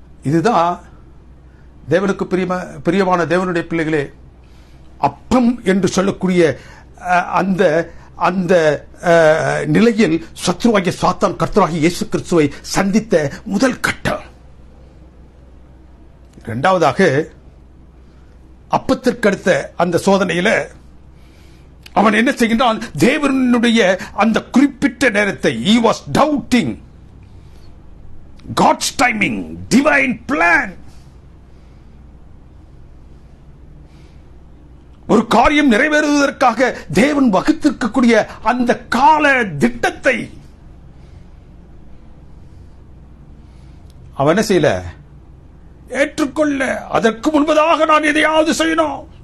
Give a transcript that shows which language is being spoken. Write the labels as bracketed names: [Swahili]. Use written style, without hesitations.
[Tamil] இதுதான் தேவனுக்கு பிரியமான தேவனுடைய பிள்ளைகளே, அப்பம் என்று சொல்லக்கூடிய அந்த அந்த நிலையில் சத்ருவாகிய சாத்தான் கர்த்தராகிய இயேசு கிறிஸ்துவை சந்தித்த முதல் கட்டம். இரண்டாவதாக அப்பத்திற்கு அடுத்த அந்த சோதனையில அவன் என்ன செய்கின்றான்? தேவனுடைய அந்த குறிப்பிட்ட நேரத்தை [English] he was doubting God's timing, divine plan. [Tamil] ஒரு காரியம் நிறைவேறுவதற்காக தேவன் வகுத்திருக்கக்கூடிய அந்த கால திட்டத்தை அவன் என்ன செய்யல? ஏற்றுக்கொள்ள. அதற்கு முன்பதாக நான் எதையாவது செய்யணும்.